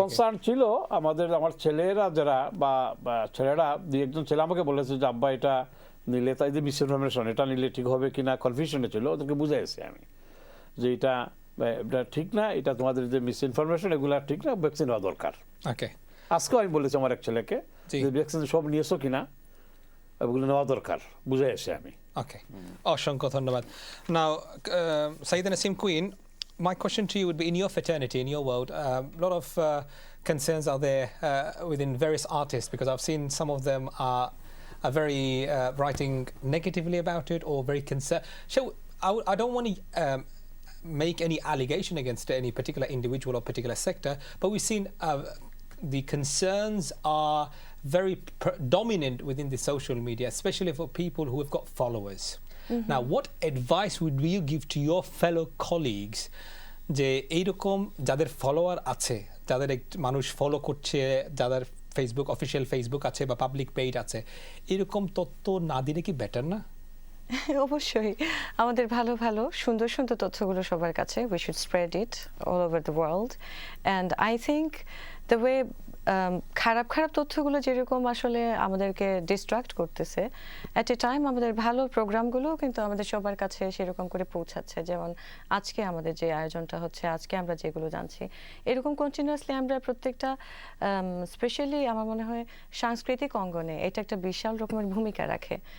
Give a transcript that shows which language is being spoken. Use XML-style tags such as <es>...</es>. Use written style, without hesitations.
<bn>Concern ছিল আমার ছেলেরা যারা বা ছেলেরা দুই একজন ছেলে আমাকে বলেছে যে আব্বা এটা নিলে, তাই যে মিসইনফরমেশন, এটা নিলে ঠিক হবে কিনা কনফিউশনে ছিল। ওদেরকে বুঝাইছি আমি যে এটা ঠিক না, এটা তোমাদের যে মিসইনফরমেশন এগুলো ঠিক না, ভ্যাকসিন হওয়া দরকার। ওকে, আজকেও আমি বলেছি আমার এক ছেলেকে যে ভ্যাকসিন সব নিয়েছো কিনা, এগুলো নেওয়া দরকার, বুঝে এসে আমি। ওকে, অসংখ্য ধন্যবাদ।</bn> <en>Now Syeda Nasim Queen, my question to you would be, in your fraternity, in your world, a lot of concerns are there within various artists, because I've seen some of them are very writing negatively about it or very concerned. So I don't want to make any allegation against any particular individual or particular sector, but we've seen the concerns are very dominant within the social media, especially for people who have got followers. Now, what advice would you give to your fellow colleagues</en> <bn>যে এইরকম যাদের follower আছে, যাদের মানুষ follow করছে, যাদের Facebook official Facebook আছে বা পাবলিক পেজ আছে, এরকম তথ্য না দিলে কি বেটার না? অবশ্যই আমাদের ভালো ভালো সুন্দর সুন্দর তথ্যগুলো সবার কাছে,</bn> <en>we should spread it all over the world, and I think the way</en> <bn>খারাপ খারাপ তথ্যগুলো যেরকম আসলে আমাদেরকে ডিস্ট্রাক্ট করতেছে, অ্যাট এ টাইম আমাদের ভালো প্রোগ্রামগুলো কিন্তু আমাদের সবার কাছে সেরকম করে পৌঁছাচ্ছে। যেমন আজকে আমাদের যে আয়োজনটা হচ্ছে, আজকে আমরা যেগুলো জানছি, এরকম কন্টিনিউয়াসলি আমরা প্রত্যেকটা, স্পেশালি আমার মনে হয় সাংস্কৃতিক অঙ্গনে এটা একটা বিশাল রকমের ভূমিকা রাখে।</bn>